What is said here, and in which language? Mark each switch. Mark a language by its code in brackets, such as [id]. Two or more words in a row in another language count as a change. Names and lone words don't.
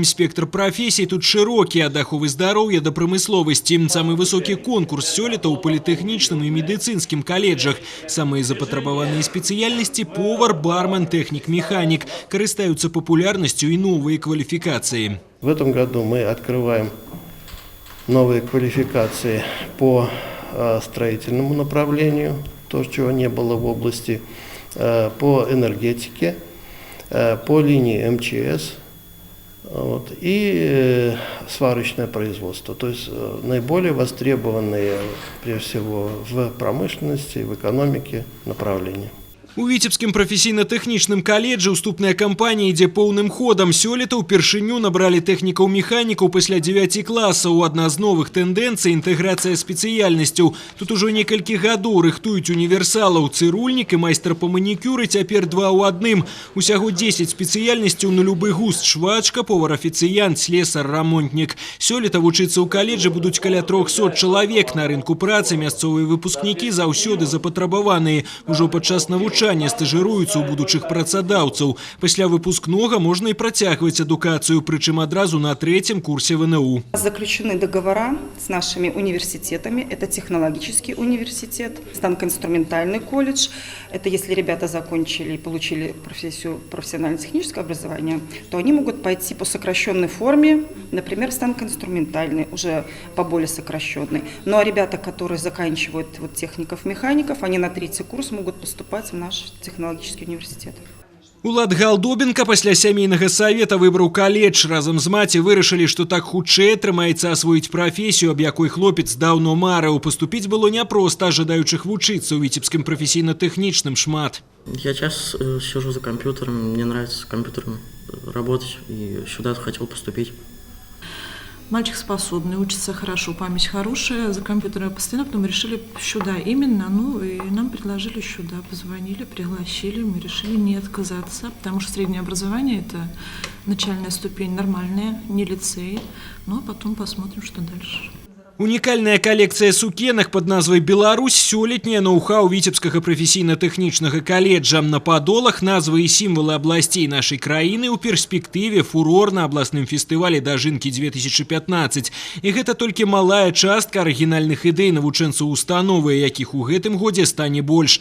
[be] Спектр прафесій тут шырокі, ад аховы здароўя да прамысловасці. Самы высокі конкурс сёлета ў політэхнічным і медыцынскім каледжах. Самыя запатрабаваныя спецыяльнасці – повар, бармен, тэхнік-механік. Карыстаюцца папулярнасцю і новыя кваліфікацыі. [ru] В этом году мы открываем новые квалификации по строительному направлению, то, чего не было в области, по энергетике, по линии МЧС и сварочное производство. То есть наиболее востребованные, прежде всего, в промышленности, в экономике направления. [be] У віцебскім прафесійна-тэхнічным каледжы уступная кампанія ідзе поўным ходам. Сёлета ўпершыню набралі тэхнікаў-механікаў пасля 9 класаў. Адна з новых тэндэнцый – інтэграцыя спецыяльнасцяў. Тут ужо некалькі гадоў рыхтуюць універсалаў. Цырульнік і майстар па манікюры цяпер 2 ў 1. Усяго 10 спецыяльнасцяў на любы густ – швачка, повар-афіцыянт, слесар, рамонтнік. Сёлета вучыцца ў каледжы будуць каля 300 чалавек. На рынку працы мясцовыя выпускнікі заўсёды запатрабаваныя. Ужо падчас навучання навучання стажыруюцца ў будучых працадаўцаў. Пасля выпускнога можна і працягваць адукацыю, прычым адразу на 3-м курсе ВНУ. [ru] Заключены договора с нашими университетами. Это технологический университет, станкоинструментальный колледж. Это если ребята закончили и получили профессию профессионально-техническое образование, то они могут пойти по сокращенной форме, например, станкоинструментальный, уже по более сокращенной. Ну а ребята, которые заканчивают техников-механиков, они на 3-й курс могут поступать в наш технологический университет. [be] Улад Галдобенко пасля сямейнага савета выбраў каледж. Разам з маці вырашылі, што так хутчэй атрымаецца асвоіць прафесію, аб якой хлопец даўно марыў. Паступіць было няпроста, жадаючых вучыцца ў Віцебскім прафесійна-тэхнічным шмат. [ru] Я часто сижу за компьютером, мне нравится с компьютером работать, и сюда хотел поступить. Мальчик способный, учится хорошо, память хорошая, за компьютером постоянно, потом решили сюда именно, ну и нам предложили сюда, позвонили, пригласили, мы решили не отказаться, потому что среднее образование – это начальная ступень нормальная, не лицей, ну а потом посмотрим, что дальше. [be] Унікальная калекцыя сукенак пад назвай «Беларусь» сёлетняе ноу-хау Віцебскага прафесійна-тэхнічнага каледжа. На падолах назвы і сімвалы абласцей нашай краіны ў перспектыве фурор на абласным фестывалі «Дажынкі 2015». І гэта толькі малая частка арыгінальных ідэй навучэнцаў установы, якіх у гэтым годзе стане больш.